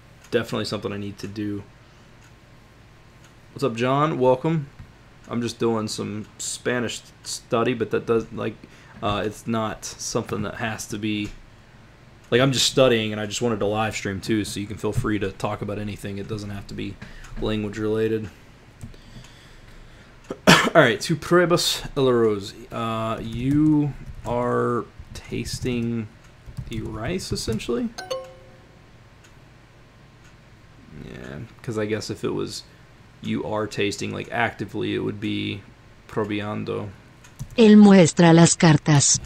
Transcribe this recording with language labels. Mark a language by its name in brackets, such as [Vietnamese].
[English] Definitely something I need to do. What's up, John? Welcome. I'm just doing some Spanish study, but that does, like, it's not something that has to be, like, I'm just studying, and I just wanted to live stream too, so you can feel free to talk about anything. It doesn't have to be language related. [Spanish] Alright, tu pruebas el arroz. [English] You are tasting the rice, essentially? Yeah, because I guess if it was you are tasting, like, actively, it would be probiando. [Spanish] Él muestra las cartas.